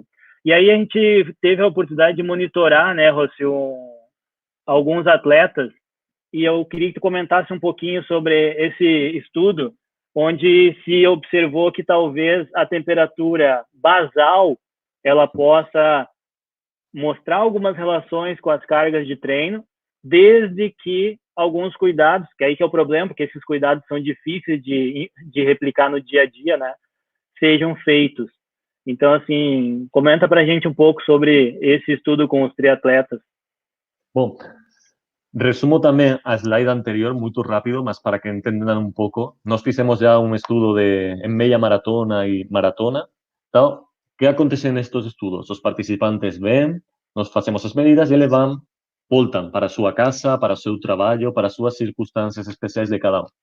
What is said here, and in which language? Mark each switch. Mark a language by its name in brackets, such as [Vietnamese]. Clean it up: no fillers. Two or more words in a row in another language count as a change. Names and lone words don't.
[Portuguese] E aí a gente teve a oportunidade de monitorar, né, Rossi, alguns atletas, e eu queria que tu comentasse um pouquinho sobre esse estudo, onde se observou que talvez a temperatura basal ela possa mostrar algumas relações com as cargas de treino, desde que alguns cuidados, que aí que é o problema, porque esses cuidados são difíceis de replicar no dia a dia, né, sejam feitos. Então, assim, comenta pra gente um pouco sobre esse estudo com os triatletas. [Galician] Bom, resumo tamén a slide anterior moito rápido, mas para que entendan un pouco. Nós fixemos já un estudo en media maratona e maratona. Então, que acontece nestes estudos? Os participantes ven, nos facemos as medidas e eles voltan para a súa casa, para o seu traballo, para as súas circunstancias especiais de cada un.